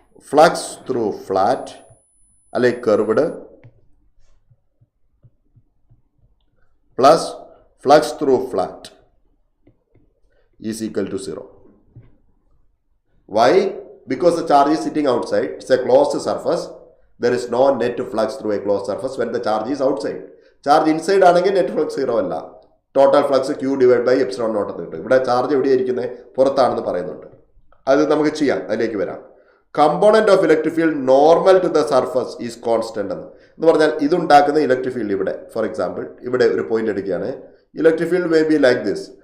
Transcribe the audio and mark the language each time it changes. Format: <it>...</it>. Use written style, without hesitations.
<en>Flux through flat അല്ലെ curved plus flux through flat is equal to 0. Why? Because the charge is sitting outside. It's a closed surface. There is no net flux through a closed surface when the charge is outside.</en> <ml>Charge inside ആണെങ്കിൽ net flux 0 അല്ല. Total flux Q divide by epsilon naught എന്ന് കിട്ടും. ഇവിടെ charge എവിടെയായിരിക്കുന്നത്? പുറത്താണെന്ന് പറയുന്നുണ്ട്. അത് നമുക്ക് ചെയ്യാം, അതിലേക്ക് വരാം.</ml> <en>component of electric field normal to the surface is constant</en> <ml>എന്ന് പറഞ്ഞാൽ ഇതുണ്ടാക്കുന്ന ഇലക്ട്രിക് ഫീൽഡ് ഇവിടെ, ഫോർ എക്സാമ്പിൾ ഇവിടെ ഒരു പോയിന്റ് എടുക്കുകയാണ്.</ml> <en>Electric field may be like this.</en>